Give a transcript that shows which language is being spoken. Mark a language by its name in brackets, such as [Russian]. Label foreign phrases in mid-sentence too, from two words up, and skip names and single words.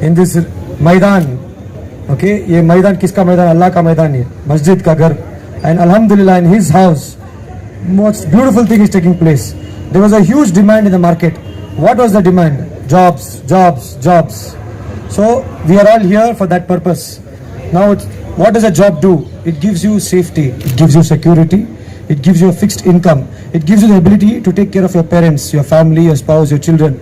[English] In this Maidan, [Hindi] okay, ये मैदान किसका मैदान? अल्लाह का मैदान है, मस्जिद का घर. [English] And Alhamdulillah, in his house, most beautiful thing is taking place. There was a huge demand in the market. What was the demand? Jobs, jobs, jobs. So we are all here for that purpose. Now, what does a job do? It gives you safety, it gives you security, it gives you a fixed income, it gives you the ability to take care of your parents, your family, your spouse, your children.